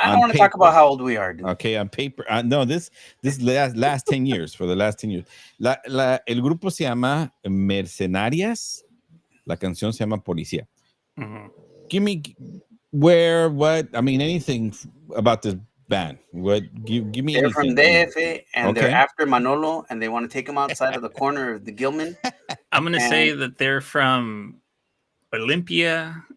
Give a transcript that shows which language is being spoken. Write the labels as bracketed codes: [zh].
[en] I don't want to talk about how old we are, dude. Okay, on paper. No, this last 10 years, for the last 10 years. [es] El grupo se llama Mercenarias. La canción se llama Policía. [en] Give me what, I mean, anything about this band. Give me They're anything. from DF, and they're after Manolo, and they want to take him outside of the corner of the Gilman. I'm going to say that they're from Olympia.